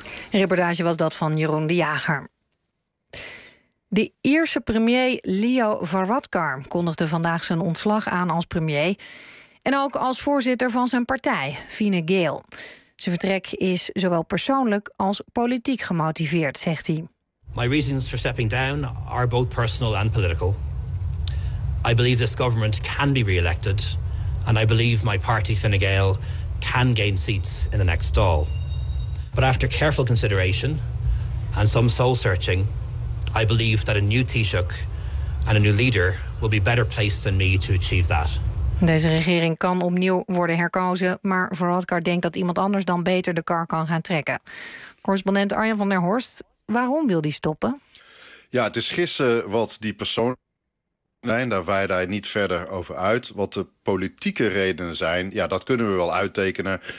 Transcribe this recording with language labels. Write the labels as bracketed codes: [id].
[nl] Een reportage was dat van Jeroen de Jager. De Ierse premier Leo Varadkar kondigde vandaag zijn ontslag aan als premier en ook als voorzitter van zijn partij, Fine Gael. Zijn vertrek is zowel persoonlijk als politiek gemotiveerd, zegt hij. [en] My reasons for stepping down are both personal and political. I believe this government can be re-elected and I believe my party Fine Gael can gain seats in the next Dáil. But after careful consideration and some soul searching, I believe that a new Taoiseach and a new leader will be better placed than me to achieve that. [nl] Deze regering kan opnieuw worden herkozen, maar Varadkar denkt dat iemand anders dan beter de kar kan gaan trekken. Correspondent Arjan van der Horst, waarom wil die stoppen? Ja, het is gissen wat die persoon. Nee, daar wijde hij niet verder over uit. Wat de politieke redenen zijn, ja, dat kunnen we wel uittekenen.